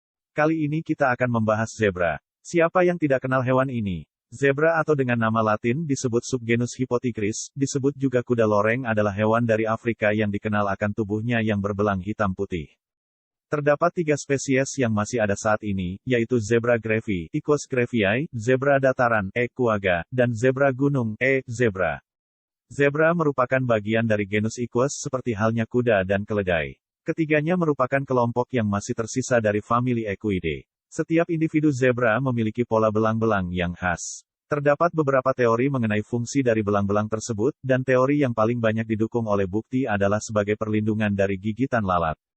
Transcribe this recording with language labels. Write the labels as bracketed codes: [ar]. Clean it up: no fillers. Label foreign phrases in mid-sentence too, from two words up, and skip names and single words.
[id] Kali ini kita akan membahas zebra. Siapa yang tidak kenal hewan ini? Zebra atau dengan nama latin disebut subgenus Hypotigris, disebut juga kuda loreng adalah hewan dari Afrika yang dikenal akan tubuhnya yang berbelang hitam putih. Terdapat 3 spesies yang masih ada saat ini, yaitu zebra grevi, Equus grevii, zebra dataran, E. quagga, dan zebra gunung, E. zebra. Zebra merupakan bagian dari genus Equus seperti halnya kuda dan keledai. Ketiganya merupakan kelompok yang masih tersisa dari famili Equidae. Setiap individu zebra memiliki pola belang-belang yang khas. Terdapat beberapa teori mengenai fungsi dari belang-belang tersebut, dan teori yang paling banyak didukung oleh bukti adalah sebagai perlindungan dari gigitan lalat.